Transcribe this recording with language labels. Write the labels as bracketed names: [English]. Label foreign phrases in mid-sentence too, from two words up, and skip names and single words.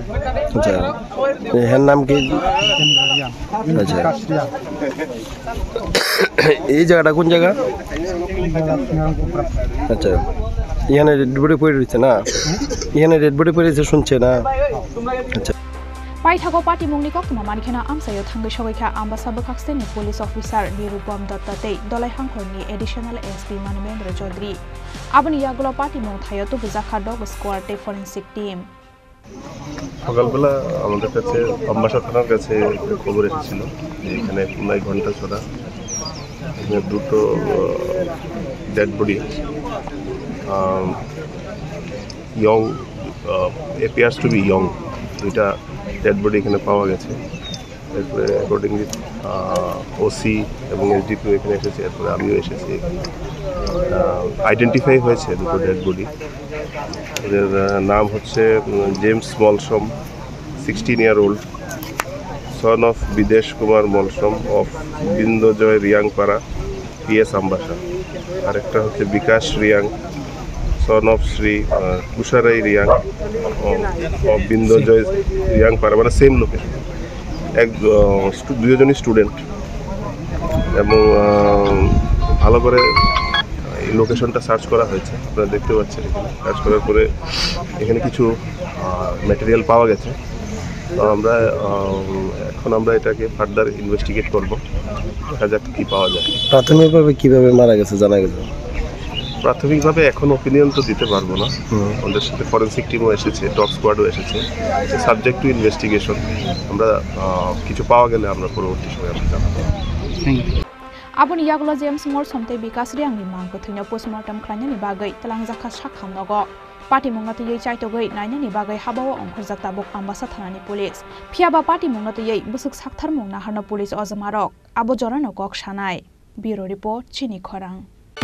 [Bangla] আচ্ছা এর নাম কি আচ্ছা এই জায়গাটা কোন জায়গা আচ্ছা এখানে [English] red body [Bangla] পড়ে রয়েছে না এখানে [English] red body [Bangla] পড়েছে শুনছে না আচ্ছা [Kok Borok] Paithago party mungni koktoma mankhena amsayo thangai sogaikha ambasa bokakste ni [English] police officer [Kok Borok] Nirupam Dattatei dolai hangkhorni [English] additional SP [Kok Borok] Manmendra Chaudhary abni yaglo party mung thayo to bujakha [English] dog squad [Kok Borok] te [English] forensic team [Bangla] সকালবেলা আমাদের কাছে আম্বাসা থানার কাছে খবর এসেছিল যে এখানে প্রায় ঘন্টা ছড়া এখানে দুটো [English] dead body young appears to be young [Bangla] দুইটা [English] dead body [Bangla] এখানে পাওয়া গেছে এরপরে অ্যাকর্ডিংলি ওসি এবং এসডিপিও এখানে এসেছে এরপরে আমিও এসেছি আইডেন্টিফাই হয়েছে দুটো [English] dead body [Bangla] এদের নাম হচ্ছে জেমস মলসম [English] 16 year old son of [Bangla] বিদেশ কুমার মলসম অফ বিন্দজয় রিয়াংপাড়া PS আম্বাসা আরেকটা হচ্ছে বিকাশ রিয়াং [English] son of [Bangla] শ্রী কুশারাই রিয়াং অফ বিন্দজয় রিয়াংপাড়া মানে [English] same location [Bangla] দুজনই স্টুডেন্ট এবং ভালো করে এই লোকেশনটা সার্চ করা হয়েছে আপনারা দেখতে পাচ্ছেন এখানে সার্চ করার পরে এখানে কিছু ম্যাটেরিয়াল পাওয়া গেছে তো আমরা এটাকে [English] further investigate [Bangla] করব দেখা যাক কী পাওয়া যায় প্রাথমিকভাবে কীভাবে মারা গেছে জানা গেছে প্রাথমিকভাবে এখন ওপিনিয়ন তো দিতে পারবো না আমাদের সাথে ফরেন্সিক টিমও এসেছে [English] dog squad [Bangla] এসেছে [English] subject to investigation [Bangla] আমরা কিছু পাওয়া গেলে আমরা পরবর্তী সময় আমরা জানাবো [Kok Borok] Aboni yagulo James Morsom te Vikas Riangni mang kuthino postmortem khlainani bagai talangjaka sakham nogo party mungna tiyei chaitogoi nainani bagai habawa ongkhorjak tabuk ambasa thanani police phiaba party mungna tiyei busuk sakthar mungna harna police ojamarok abo jorano kok sanai [English] bureau report [Kok Borok] chini khorang